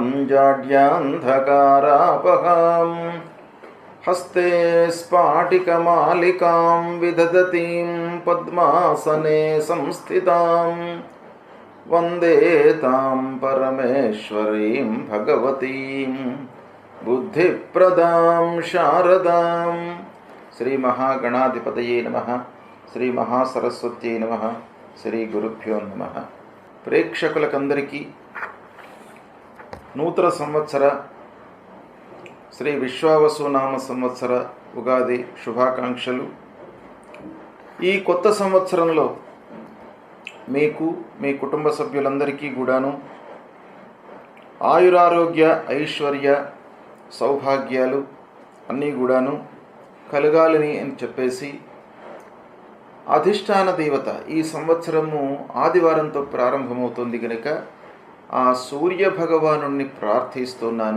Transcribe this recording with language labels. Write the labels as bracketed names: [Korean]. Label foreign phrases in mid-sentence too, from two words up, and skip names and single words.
[Sanskrit] जाड्यान्धकारापहां हस्ते स्फाटिकमालिकां विदधतीं पद्मासने संस्थितां वन्दे तां परमेश्वरीं भगवतीं बुद्धिप्रदां शारदां। श्री महागणाधिपतये नमः। श्री महासरस्वत्यै नमः। శ్రీ గురుభ్యో నమః. [Telugu] ప్రేక్షకులకందరికీ నూతన సంవత్సర శ్రీ విశ్వావసునామ సంవత్సర ఉగాది శుభాకాంక్షలు. ఈ కొత్త సంవత్సరంలో మీకు మీ కుటుంబ సభ్యులందరికీ కూడాను ఆయురారోగ్య ఐశ్వర్య సౌభాగ్యాలు అన్నీ కూడాను కలగాలని అని చెప్పేసి అధిష్టాన దేవత ఈ సంవత్సరము ఆదివారంతో ప్రారంభమవుతుంది కనుక ఆ సూర్య భగవానుణ్ణి ప్రార్థిస్తున్నాను.